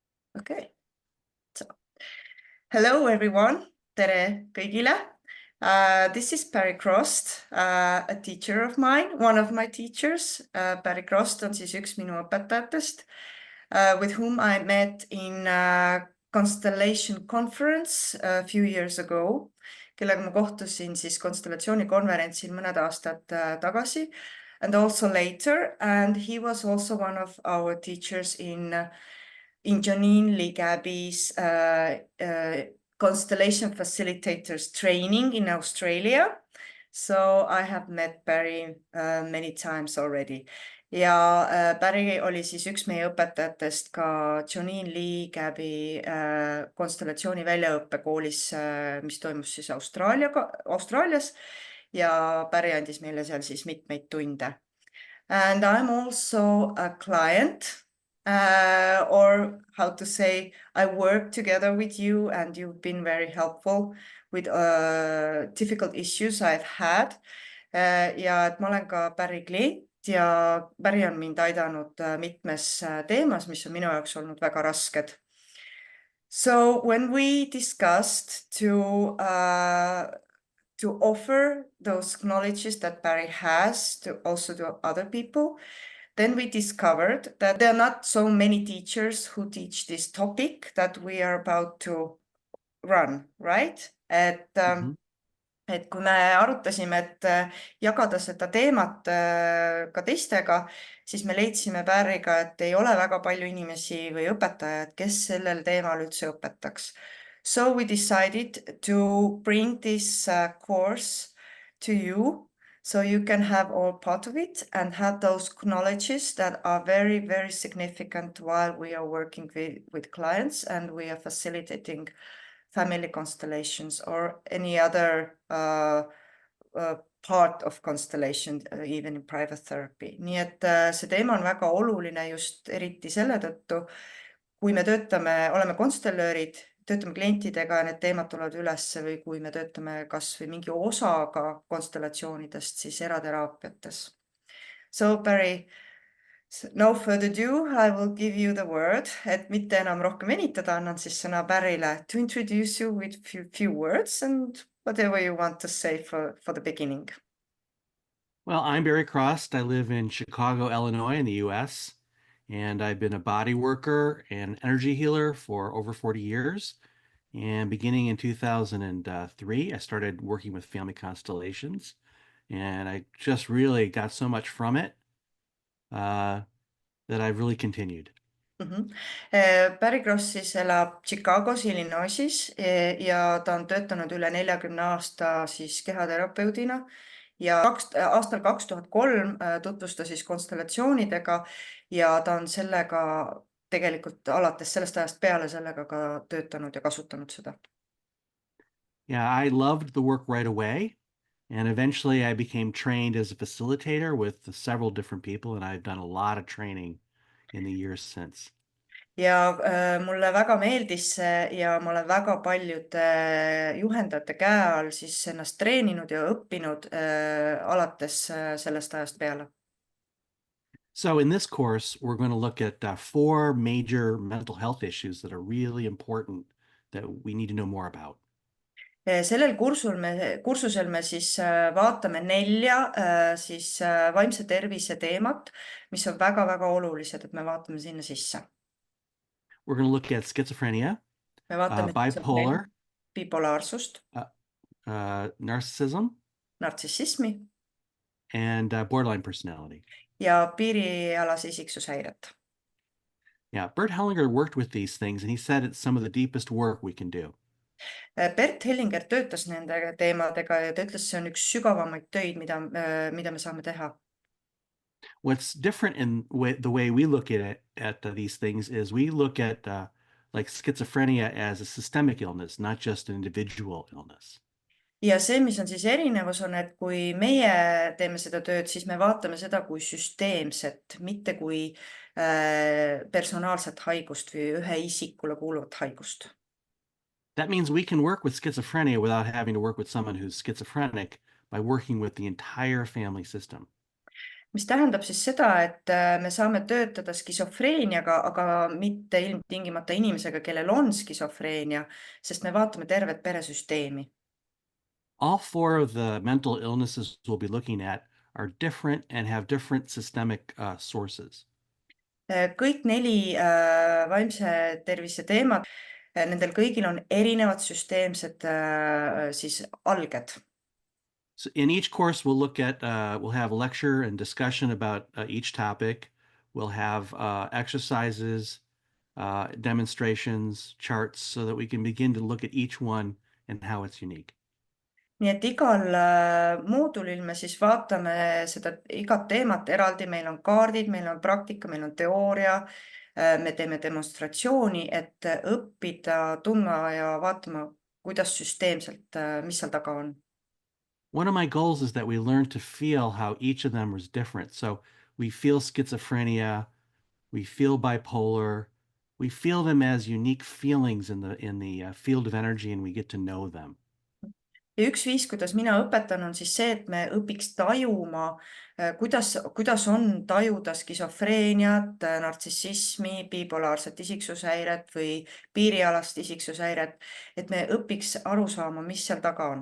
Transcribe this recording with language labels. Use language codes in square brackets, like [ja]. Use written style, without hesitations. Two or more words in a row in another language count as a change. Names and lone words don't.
[en] Okay. So, hello everyone. [et] Tere kõigile. [en] This is Barry Crost, a teacher of mine, one of my teachers. [et] Barry Crost on siis üks minu õpetajatest, [en] with whom I met in Constellation Conference a few years ago, [et] kellega ma kohtusin siis konstellatsioonikonverentsil mõned aastad tagasi, [en] and also later, and he was also one of our teachers in Janine Lee Gabby's Constellation Facilitators training in Australia. So I have met Barry many times already. [et] Ja Barry oli siis üks meie õpetajatest ka Janine Lee Gabby konstellatsiooni väljaõppekoolis, mis toimus siis Austraalias. Ja Barry andis meile seal siis mitmeid tunde. [en] And I'm also a client. Or how to say, I work together with you and you've been very helpful with difficult issues I've had. [et] Ja et ma olen ka Barry klient ja Barry on mind aidanud mitmes teemas, mis on minu jaoks olnud väga rasked. [en] So when we discussed to offer those knowledges that Barry has to also to other people, then we discovered that there are not so many teachers who teach this topic that we are about to run, right? [et] Et kui me arutasime, et jagada seda teemat ka teistega, siis me leidsime Barryga, et ei ole väga palju inimesi või õpetajad, kes sellel teemal üldse õpetaks. [en] So we decided to bring this course to you, so you can have all part of it and have those knowledges that are very, very significant while we are working with clients and we are facilitating family constellations or any other part of constellation, even in private therapy. [et] Nii et see teema on väga oluline just eriti selle tõttu, kui me oleme konstellöörid, töötame klientidega ja need teemad tulevad ülesse või kui me töötame kas või mingi osaga konstellatsioonidest, siis erateraapiates. [en] So Barry, no further ado, I will give you the word, [et] et mitte enam rohkem venitada, annan siis sõna Barryle [en] to introduce you with few words and whatever you want to say for the beginning. Well, I'm Barry Crost. I live in Chicago, Illinois in the US, and I've been a body worker and energy healer for over 40 years. And beginning in 2003, I started working with family constellations, and I just really got so much from it that I've really continued. [et] Barry Cross siis elab Chicagos, Illinoisis ja ta on töötanud üle 40 aasta siis kehaterapeudina ja aastal 2003 tutvustas siis konstellatsioonidega ja ta on sellega tegelikult alates sellest ajast peale sellega ka töötanud ja kasutanud seda. [en] Yeah, I loved the work right away. And eventually I became trained as a facilitator with several different people, and I've done a lot of training in the years since. [et] Ja mulle väga meeldis see ja ma olen väga paljude juhendajate käe all siis ennast treeninud ja õppinud alates sellest ajast peale. [en] So in this course, we're going to look at 4 major mental health issues that are really important that we need to know more about. [et] Sellel kursusel me siis vaatame 4 siis vaimse tervise teemat, mis on väga-väga olulised, et me vaatame sinna sisse. [en] We're going to look at schizophrenia, [et] Me vaatame [en] bipolar, [et] bipolaarsust, [en] narcissism, [et] nartsissismi [en] and borderline personality. [et] ja piirialase isiksushäiret. [en] Yeah, Bert Hellinger worked with these things, and he said it's some of the deepest work we can do. [et] Bert Hellinger töötas nende teemadega ja ta ütles, see on üks sügavamaid töid, mida me saame teha. [en] What's different in the way we look at these things is we look at like schizophrenia as a systemic illness, not just an individual illness. [et] Ja see, mis on siis erinevus, on, et kui meie teeme seda tööd, siis me vaatame seda kui süsteemset, mitte kui personaalset haigust või ühe isikule kuuluvat haigust. [en] That means we can work with schizophrenia without having to work with someone who's schizophrenic by working with the entire family system. [et] mis tähendab siis seda, et me saame töötada skisofreeniaga, aga mitte ilmtingimata inimesega, kellel on skisofreenia, sest me vaatame tervet peresüsteemi. [en] All four of the mental illnesses we'll be looking at are different and have different systemic sources. [et] Kõik 4 vaimse tervise teemat, nendel kõigil on erinevad süsteemsed siis alged. [en] So in each course, we'll look at, we'll have a lecture and discussion about each topic. We'll have exercises, demonstrations, charts, so that we can begin to look at each one and how it's unique. [et] Nii et igal moodulil me siis vaatame seda igat teemat eraldi, meil on kaardid, meil on praktika, meil on teooria, me teeme demonstratsiooni, et õppida, tundma ja vaatama, kuidas süsteemselt, mis seal taga on. [en] One of my goals is that we learn to feel how each of them is different. So we feel schizophrenia, we feel bipolar, we feel them as unique feelings in the field of energy, and we get to know them. [et] Ja üks viis, kuidas mina õpetan, on siis see, et me õpiks tajuma, kuidas on tajuda skisofreeniat, nartsissismi, bipolaarset isiksushäiret või piirialast isiksushäiret, et me õpiks aru saama, mis seal taga on.